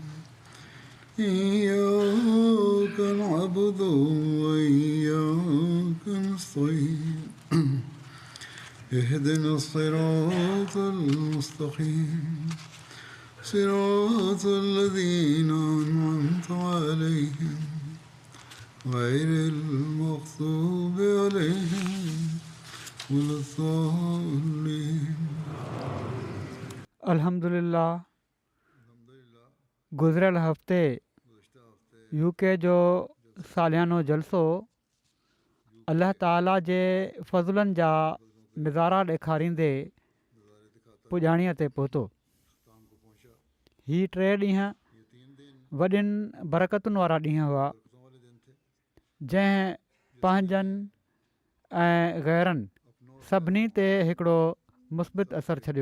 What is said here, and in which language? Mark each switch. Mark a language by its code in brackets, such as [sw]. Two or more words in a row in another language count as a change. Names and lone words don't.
[ar] إياك نعبد وإياك نستعين اهدنا الصراط المستقيم صراط الذين أنعمت عليهم غير المغضوب عليهم ولا الضالين. [sd] अल्हम्दुलिल्लाह गुज़िरियल हफ़्ते यूके जो सालियानो जलसो अल्लाह ताला जे फ़ज़लनि जा नज़ारा ॾेखारींदे पुॼाणीअ ते पहुतो. हीअ 3 ॾींहं वॾियुनि बरकतुनि वारा ॾींहं हुआ जंहिं पंहिंजनि ऐं ग़ैरनि सभिनी ते हिकिड़ो मुस्बित असरु छॾियो.